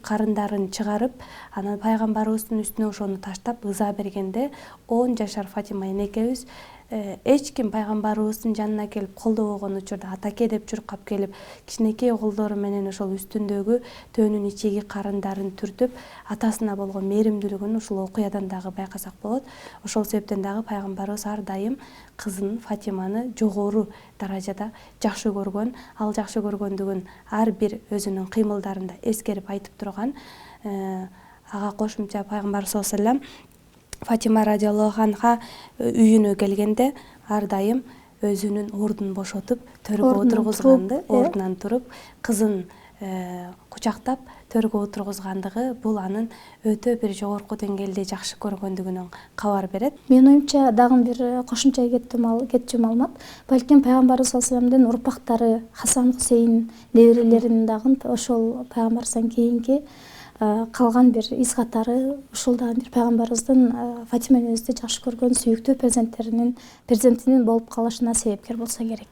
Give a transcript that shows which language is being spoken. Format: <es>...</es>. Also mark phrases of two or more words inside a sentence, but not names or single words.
<ky>карындарын чыгарып, анан пайгамбарыбыздын үстүнө ошону таштап ыза бергенде 10 жашар Фатима энекебиз эч ким пайгамбарыбыздын жанына келип колдобогон учурда атаке деп чуркап келип, кичинекей колдору менен ошол үстүндөгү төнүн ичеги карындарын түртүп, атасына болгон мээримдүүлүгүн ушул окуядан дагы байкасак болот. Ошол себептен дагы пайгамбарыбыз ар дайым кызын Фатиманы жогору даражада жакшы көргөн, ал жакшы көргөндүгүн ар бир өзүнүн кыймылдарында эскерип айтып турган. Ага кошумча пайгамбарыбыз</ky> <ar>صلى الله عليه وسلم</ar> <ky>Фатима</ky> <ar>رضي الله عنها</ar> <ky>үйүнө келгенде ар дайым өзүнүн ордун бошотуп, төргө отургузганды, ордунан туруп, кызын кучактап төргө отургузгандыгы бул анын өтө бир жогорку деңгээлде жакшы көргөндүгүнөн кабар берет. Менин оюмча дагы бир кошумча кетчү маалымат, балким пайгамбарыбыз</ky> <ar>صلى الله عليه وسلم</ar> <ky>урпактары Хасан, Хусейн неберелеринин дагы ошол пайгамбарыбыздан кийинки калган бир из катары ушул дагы бир пайгамбарыбыздын Фатима энебизди жакшы көргөн сүйүктүү перзентинин болуп калышына себепкер болсо керек.</ky>